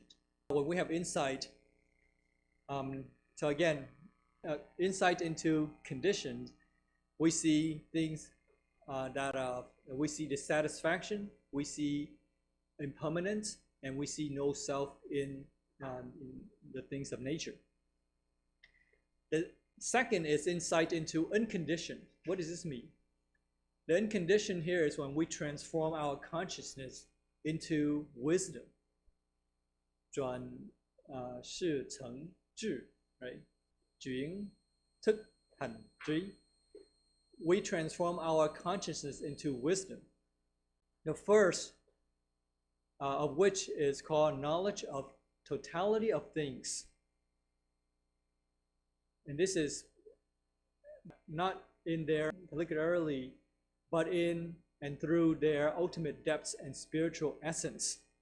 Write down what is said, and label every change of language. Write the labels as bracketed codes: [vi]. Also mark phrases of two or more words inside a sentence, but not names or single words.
[en] When we have insight, so again, insight into conditioned, we see things we see dissatisfaction, we see impermanence, and we see no self in the things of nature. The second is insight into unconditioned. What does this mean? The unconditioned here is when we transform our consciousness into wisdom. [zh] 转世成智, [en] right? [vi] chuyển thức thành trí. [en] We transform our consciousness into wisdom. The first of which is called knowledge of totality of things. And this is not in their particularly, but in and through their ultimate depths and spiritual essence.